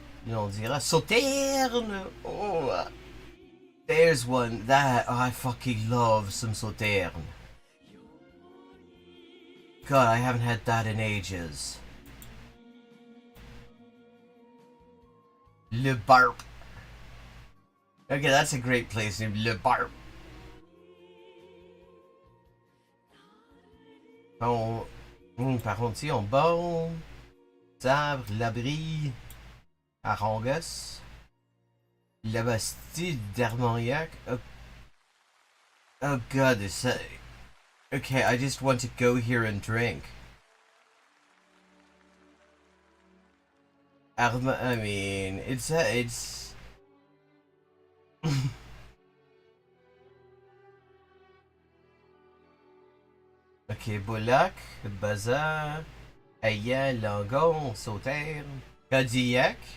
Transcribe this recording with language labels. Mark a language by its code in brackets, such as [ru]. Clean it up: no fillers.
[fr] On dira Sauterne. [en] Oh, there's one that I fucking love some Sauterne. God, I haven't had that in ages. Le Barp. Okay, that's a great place name, Le Barp. [fr] Bon, par contre, ici, en bas, Sabre, Labrie, Arangus, La Bastille, d'Armagnac. [en] Oh god, okay, I just want to go here and drink. I mean, it's okay, Boulac, Bazar, Aya, Langon, Sauterne, Cadillac.